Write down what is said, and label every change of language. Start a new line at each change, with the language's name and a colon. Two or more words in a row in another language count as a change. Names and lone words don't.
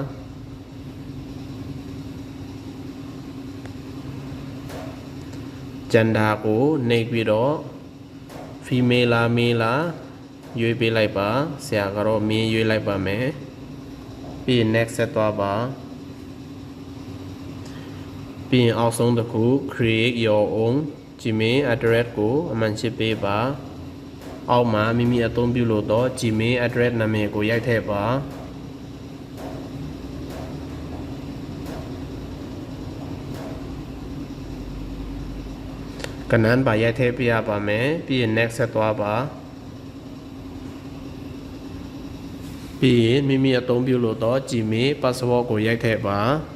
Burmese: gender ကိုနှိပ်ပြီးတော့ female လား male လားရွေးပေးလိုက်ပါဆရာကတော့ male ရွေးလိုက်ပါမယ်ပြီးရင် next ဆက်သွားပါပြီးရင်အောက်ဆုံးတစ်ခု
English: create your own Gmail address
Burmese: ကိုအမှန်ချစ်ပေးပါအောက်မှာမိမိအသုံးပြုလို့တော့
English: Gmail address
Burmese: နာမည်ကိုရိုက်ထည့်ပါ ကနန်းပါရိုက်ထည့်ပြရပါမယ်ပြီးရင် next ဆက်သွားပါပြီးရင်မိမိအသုံးပြုလို့တော့
English: Gmail password
Burmese: ကိုရိုက်ထည့်ပါ